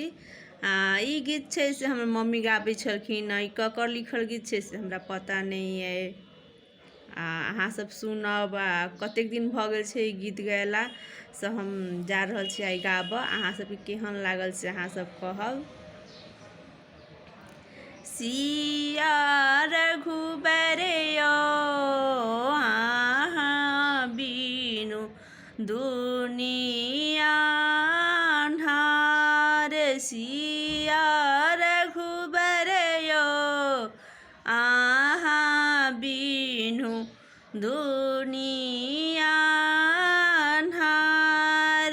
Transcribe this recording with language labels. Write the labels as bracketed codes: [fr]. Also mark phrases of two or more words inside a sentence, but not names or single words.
[mai] ई गीत छै से हमर मम्मी गाबै छलखिन। ई ककर लिखल गीत छै से हमरा पता नहीं अइ। अहाँ सब सुनब। कतेक दिन भऽ गेल छै ई गीत गएलासँ हम जा रहल छी आइ गाबऽ। अहाँ सबके केहन लागल से अहाँ सब कहब। सिया रघुबर बीनु दुनिया अन्हार। सिया रघुबर बीनु दुनिया अन्हार।